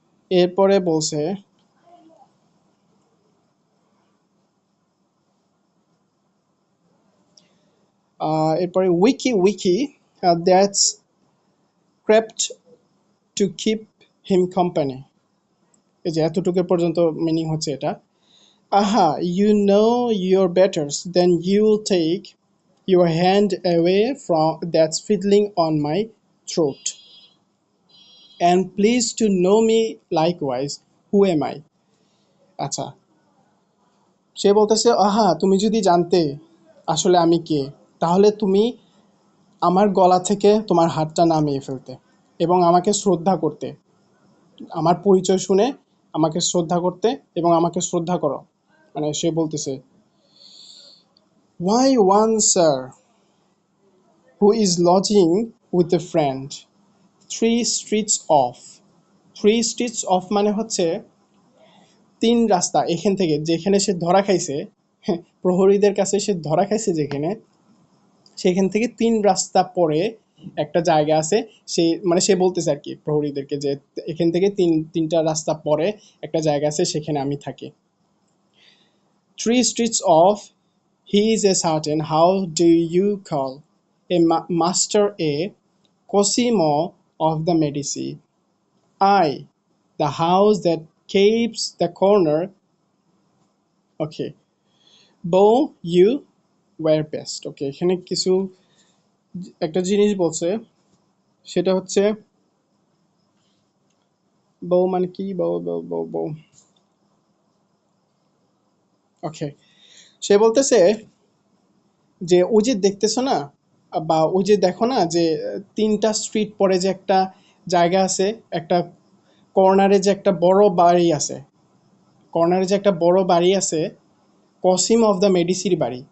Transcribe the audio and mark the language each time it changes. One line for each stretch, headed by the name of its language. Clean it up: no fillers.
Bangla: এরপরে বলছে এরপরে
English: Wiki that's crept to keep him company.
Bangla: এই যে এতটুকু পর্যন্ত মিনিং হচ্ছে এটা।
English: Aha, you know your betters, then you will take your hand away from that's fiddling on my throat. And please to know me likewise. Who am I?
Bangla: আচ্ছা, সে বলতেছে আহা তুমি যদি জানতে আসলে আমি কে, তাহলে তুমি আমার গলা থেকে তোমার হাতটা নামিয়ে ফেলতে। এবং আমাকে শ্রদ্ধা করতে, আমার পরিচয় শুনে আমাকে শ্রদ্ধা করতে এবং আমাকে শ্রদ্ধা করো। মানে সে বলতেছে,
English: why one sir who is lodging with a friend 3 streets off। 3 streets off
Bangla: মানে হচ্ছে 3 রাস্তা এখান থেকে, যেখানে সে ধরা খাইছে, প্রহরীদের কাছে সে ধরা খাইছে যেখানে, সেখান থেকে 3 রাস্তা পরে একটা জায়গা আছে। সে মানে সে বলতেছে আর কি প্রহরীদেরকে যে এখান থেকে তিনটা রাস্তা পরে একটা জায়গা আছে, সেখানে আমি থাকি।
English: 3 streets off he is a certain how do you call a master a Cosimo of the Medici I the house that keeps the corner okay bow you were best।
Bangla: ওকে, এখানে কিছু একটা জিনিস বলছে, সেটা হচ্ছে বউ মানে কি, বউ বউ বউ বউ ওকে, সে বলতেছে যে ওই যে দেখতেছো না, বা ওই যে দেখো না যে 3টা স্ট্রিট পরে যে একটা জায়গা আছে, একটা কর্নারে যে একটা বড় বাড়ি আছে, কর্নারে যে একটা বড় বাড়ি আছে, কসিম অফ দ্য মেডিসির বাড়ি।